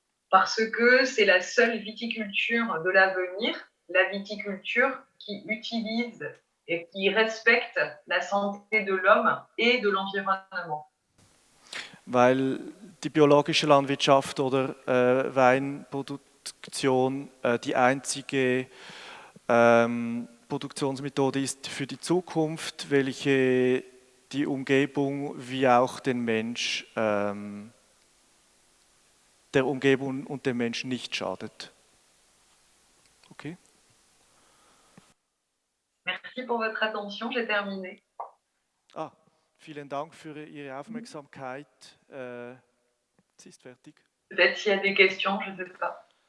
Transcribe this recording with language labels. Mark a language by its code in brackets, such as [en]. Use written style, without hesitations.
[fr] Parce que c'est la seule viticulture de l'avenir, la viticulture qui utilise et qui respecte la santé de l'homme et de l'environnement. [de] Weil die biologische Landwirtschaft oder Weinproduktion die einzige Produktionsmethode ist für die Zukunft, welche die Umgebung wie auch den Mensch, der Umgebung und dem Menschen nicht schadet. [en] Okay? [fr] Merci pour votre attention, j'ai terminé. [de] Vielen Dank für Ihre Aufmerksamkeit. Es ist fertig. [fr] Peut-être s'il y a des questions, je ne sais pas.